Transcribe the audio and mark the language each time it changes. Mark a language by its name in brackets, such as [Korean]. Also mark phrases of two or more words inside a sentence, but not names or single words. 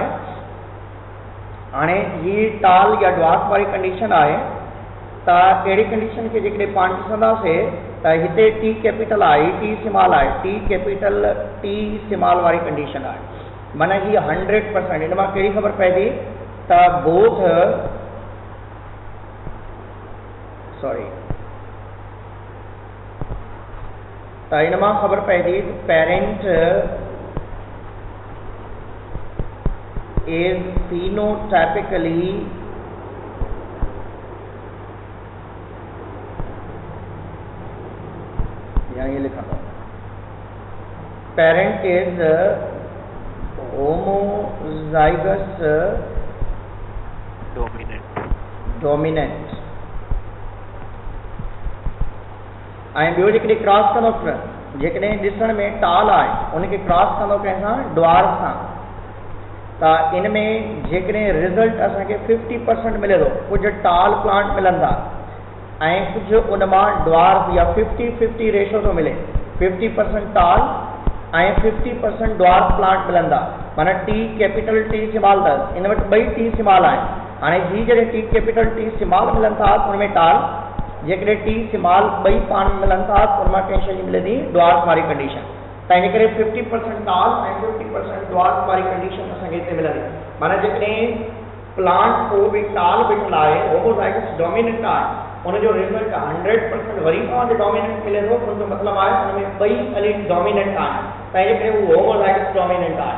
[Sindhi] हाणे ही टाल या ड्वार्फ वारी कंडीशन आहे त अहिड़ी कंडीशन खे जेकॾहिं पाण ॾिसंदासीं त हिते [English] T capital [Sindhi] आहे, [English] T small [Sindhi] आहे, [English] T capital T small [Sindhi] वारी कंडीशन आहे। माना ही 100%। इन मां कहिड़ी ख़बर पए थी त बोथ त इन मां ख़बर पए थी पेरेंट [English] is phenotypically [Urdu] یہاں یہ لکھا تھا, [English] parent is homozygous dominant। [Sindhi] ऐं ॿियो जेकॾहिं क्रॉस कंदो, जेकॾहिं ॾिसण में टाल आहे उनखे क्रॉस कंदो कंहिंसां ड्वार्फ सां, त इन में जेकॾहिं रिज़ल्ट असांखे 50% मिले थो, कुझु [English] tall plant [Sindhi] मिलनि था ऐं कुझु उन मां ड्वार्फ या 50-50 रेशो थो मिले, 50% टाल ऐं 50% [English] dwarf plant [Sindhi] मिलनि था। माना [English] T capital T small [Sindhi] अथसि, इन वटि ॿई [English] T small [Sindhi] आहिनि। हाणे ही जॾहिं [English] T capital T small [Sindhi] मिलनि था उन में टाल, जेकॾहिं [English] T small [Sindhi] ॿई पाण मिलनि था त उन मां कंहिं शइ जी मिले थी ड्वार्फ वारी कंडीशन। तंहिंजे करे 50% टाल ऐं 50% ड्वार्फ वारी कंडीशन असांखे हिते मिलंदी। माना जेकॾहिं प्लांट को बि टाल बीठल आहे [English] homozygous dominant [Sindhi] आहे उनजो रिजल्ट 100% वरी तव्हांखे डोमिनेंट मिले थो, उनजो मतिलबु आहे हुन में ॿई [English] allele dominant [Sindhi] आहिनि, तंहिंजे करे उहो [English] homozygous dominant [Sindhi] आहे।